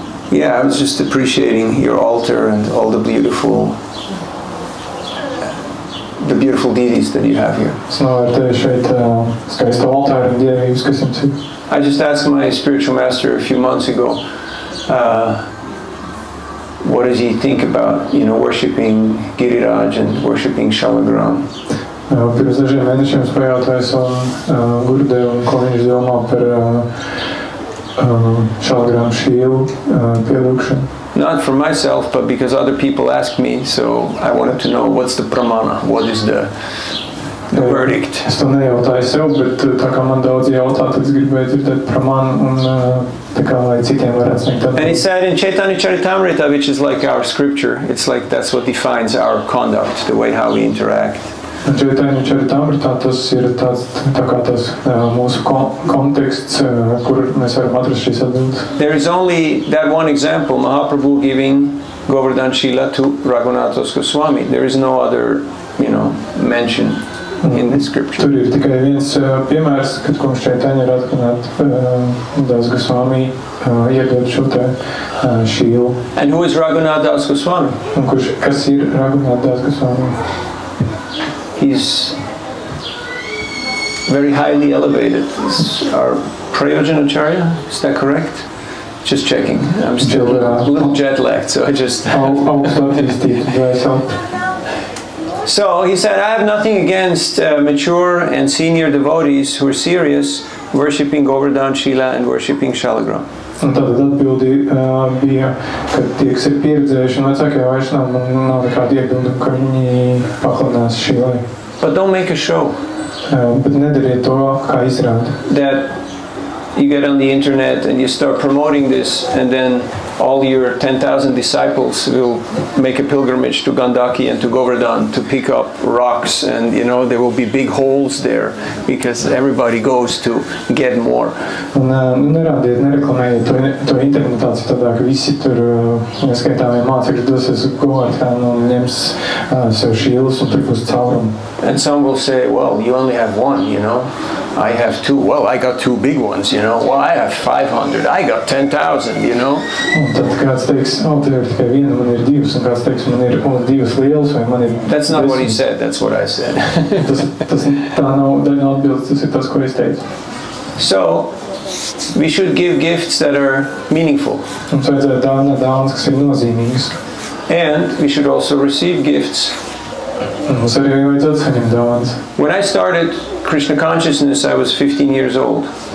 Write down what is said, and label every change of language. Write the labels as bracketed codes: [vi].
[en] Yeah, I was just appreciating your altar and all the beautiful deities that you have here. [lv] Es novērtēju šeit skaisto altāru un dievības, kas jums ir. [en] I just asked my spiritual master a few months ago, what does he think about, you know, worshiping Giriraj and worshiping Shalagram? [lv] Pirms dažiem mēnešiem es pajautāju savam Gurudevam, ko viņš domā par Shalagram Shilu pielūgšanu. [en] Not for myself, but because other people asked me, so I wanted to know what's the pramana, what is the verdict. [lv] Es to nejautāju sev, bet tā kā man daudz jautā, tad es gribēju dzirdēt pramanu un tā kā lai citiem varētu sniegt atbildi. [en] And he said in Chaitanya Charitamrita, which is like our scripture, it's like that's what defines our conduct, the way how we interact. [lv] Chaitanya Charitamrita, tas ir tāds, tā kā tas mūsu konteksts, kur mēs varam atrast šīs atbildes. [en] There is only that one example, Mahaprabhu giving Govardhan Shila to Raghunatha Goswami. There is no other, you know, mention in the scripture. [lv] Tur ir tikai viens piemērs, kad kungs Chaitanya Raghunatha Goswami iedod šo te Shilu. [en] And who is Raghunatha Goswami? [lv] Un kas ir Raghunatha Goswami? [en] He's very highly elevated. He's our Prayojanacharya, is that correct? Just checking. I'm still a little jet lagged, so I just... So he said, I have nothing against mature and senior devotees who are serious worshipping Govardhan Shila and worshipping Shalagram. [lv] Un tātad atbildi bija, ka tie, kas ir pieredzējuši un vecākie vaišnavi, man nav nekāda iebilduma, ka viņi paklanās Šīlai. [en] But don't make a show. [lv] Bet nedariet to, kā izrāda. [en] That you get on the internet and you start promoting this, and then all your 10,000 disciples will make a pilgrimage to Gandaki and to Govardhan to pick up rocks, and you know there will be big holes there because everybody goes to get more. [lv] Un nerādiet, nereklamējiet to internetā citādā, ka visi tur neskaitāmie mācekļi dosies uz Govardhanu un ņems sev šīlus un tur būs caurumu. [en] And some will say, well, you only have one, you know. I have 2. Well, I got 2 big ones, you know. Well, I have 500. I got 10,000, you know. [lv] Un tad kāds teiks, tev ir tikai viena, man ir 2, un kāds teiks, man ir 2 lielas, vai man ir... [en] That's not what he said, that's what I said. [lv] tā nav atbildes, tas ir tas, ko es teicu. [en] So, we should give gifts that are meaningful. [lv] Mums vajadzētu dāvināt dāvanas, kas ir nozīmīgas. [en] And we should also receive gifts. [lv] Mums arī vajadzētu saņemt dāvanas. [en] When I started Krishna consciousness, I was 15 years old.